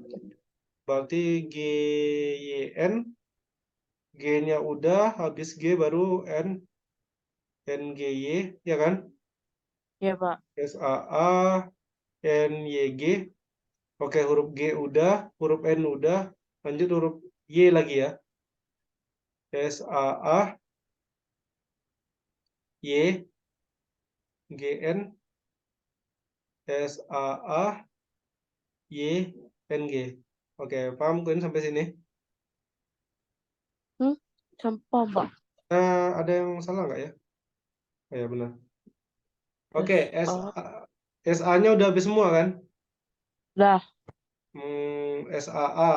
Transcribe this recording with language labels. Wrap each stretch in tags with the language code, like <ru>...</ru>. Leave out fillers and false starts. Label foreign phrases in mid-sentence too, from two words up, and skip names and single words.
<id>Berarti G, Y, N, G-nya udah, habis G baru N, N, G, Y, ya kan? Ya Pak. S, A, A, N, Y, G. Oke, huruf G udah, huruf N udah, lanjut huruf Y lagi ya. S, A, A, Y, G, N, S, A, A, Y, N, G. Oke, paham kan sampai sini? Sampah Pak. Ada yang salah nggak ya? Oh, ya benar. Oke, S A. SA-nya udah habis semua kan? Dah. SAA.</id>